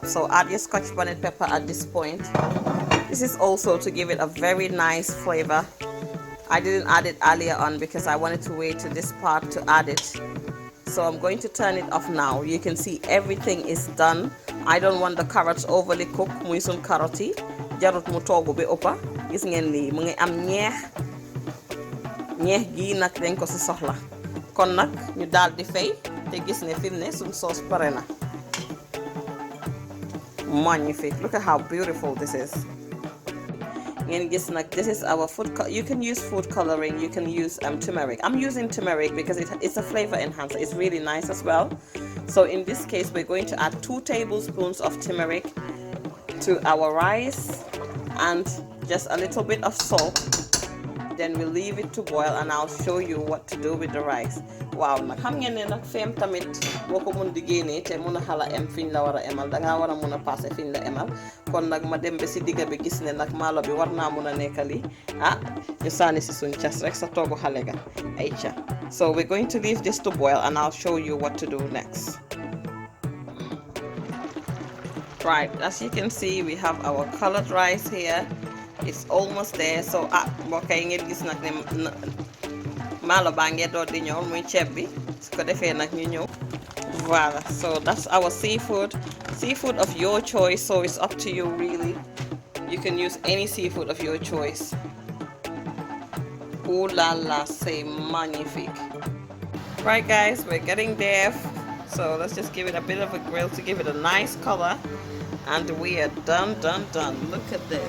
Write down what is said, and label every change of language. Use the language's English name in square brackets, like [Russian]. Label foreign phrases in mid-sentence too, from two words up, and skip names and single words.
[English] So add your Scotch bonnet pepper at this point. This is also to give it a very nice flavor. I didn't add it earlier on because I wanted to wait to this part to add it. So I'm going to turn it off now. You can see everything is done. I don't want the carrots overly cooked. [Wolof] Muy sun carrot yi jarut mu toogu bi ëppa. Gis ngeen lii mu ngi am ñeex gi nag dañ ko ci soxla. Kon nag ñu daal di fay te gis ne fi mu ne suñ sauce pare na. [English] Magnifique. Look at how beautiful this is. And this is our food. You can use food coloring. You can use turmeric. I'm using turmeric because it's a flavor enhancer. It's really nice as well. So in this case, we're going to add 2 tablespoons of turmeric to our rice and just a little bit of salt. then we leave it to boil and I'll show you what to do with the rice. [Wolof] Wow, nag xam ngeen ne nag fem tamit boo ko mun di génnee te mun a xala em fiñ la war a emal dangaa war a mun a passé fiñ la emal kon nag ma dem ba si digga bi gis ne nag maalo bi war naa mun a nekkali ñu sànni si suñ cas rek sa toogu xale ga ayca. [English] So we're going to leave this to boil and I'll show you what to do next. Right, as you can see, we have our colored rice here. It's almost there. [Wolof] So mbokk yi ngeen gis nag ne maalo baa ngee door di ñëw muy ceeb bi su ko defee nag ñu ñëw. [English] Voilà, so that's our seafood of your choice, so it's up to you really. You can use any seafood of your choice. [French] Ooh la la, c'est magnifique. [English] Right guys, we're getting there. So let's just give it a bit of a grill to give it a nice color. And we are done. Look at this.